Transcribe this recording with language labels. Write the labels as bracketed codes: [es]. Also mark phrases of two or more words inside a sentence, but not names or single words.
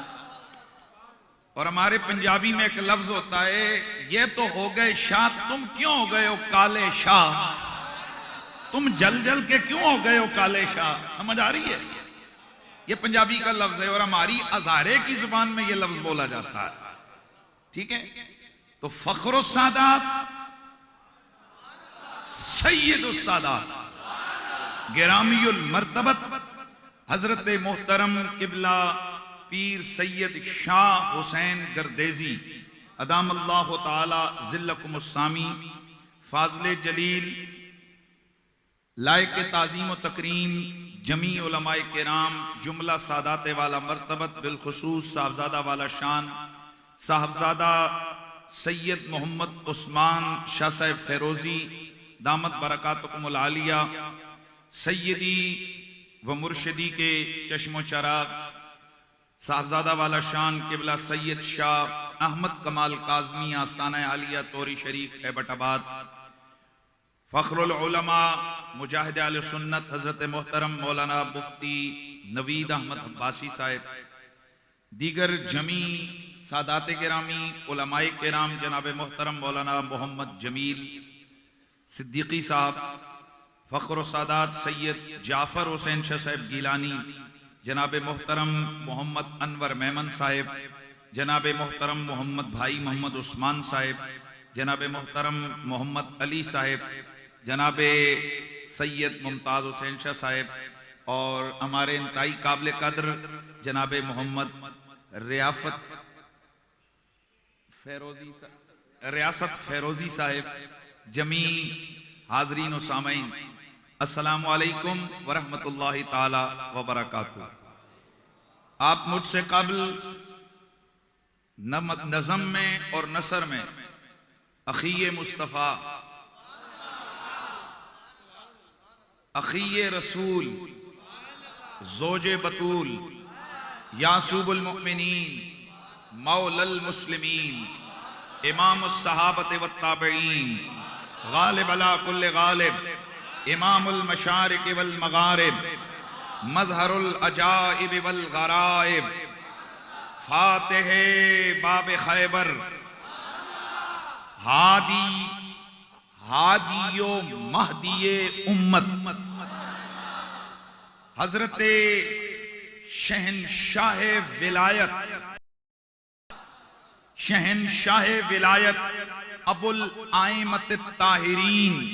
[ur] اور ہمارے پنجابی میں ایک لفظ ہوتا ہے، یہ تو ہو گئے شاہ، تم کیوں ہو گئے ہو کالے شاہ، تم جل جل کے کیوں ہو گئے ہو کالے شاہ. سمجھ آ رہی ہے? یہ پنجابی کا لفظ ہے اور ہماری ہزارے کی زبان میں یہ لفظ بولا جاتا ہے. ٹھیک ہے، تو فخر سادات سید سادات گرامی المرتبت حضرت محترم قبلہ پیر سید شاہ حسین گردیزی [ar] ادام اللہ تعالیٰ ظلکم [ur] السامی فاضل جلیل لائق تعظیم و تکریم جمیع علمائے کرام جملہ سادات والا مرتبت بالخصوص صاحبزادہ والا شان صاحبزادہ سید محمد عثمان شاہ صاحب فیروزی [ar] دامت برکاتکم العالیہ [ur] سیدی و مرشدی کے چشم و چراغ صاحبزادہ والا شان قبلہ سید شاہ احمد کمال کاظمی آستانہ عالیہ توری شریف ایبٹ آباد فخر العلماء مجاہد اہل سنت حضرت محترم مولانا مفتی نوید احمد عباسی صاحب، دیگر جمیع سادات گرامی علمائے کرام جناب محترم مولانا محمد جمیل صدیقی صاحب، فخر سادات سید جعفر حسین شاہ صاحب گیلانی، جناب محترم محمد انور میمن صاحب، جناب محترم محمد بھائی محمد عثمان صاحب، جناب محترم محمد علی صاحب، جناب سید ممتاز حسین شاہ صاحب اور ہمارے انتہائی قابل قدر جناب محمد ریاست فیروزی صاحب، جمیع حاضرین و سامعین [ar] السلام علیکم و رحمۃ اللہ تعالیٰ و برکاتہ. [ur] آپ مجھ سے قبل نظم میں اور نثر میں اخی مصطفیٰ, [ar] اخی رسول، زوج بتول، یعسوب المؤمنین، مولی المسلمین، امام صحابت و تابعین، غالب علی کل غالب، امام المشارق و المغارب، مظہر العجائب و الغرائب، فاتح باب خیبر, [ur] ہادی و مہدی امت، حضرت شہنشاہ ولایت، شہنشاہ ولایت ابو الائمہ طاہرین,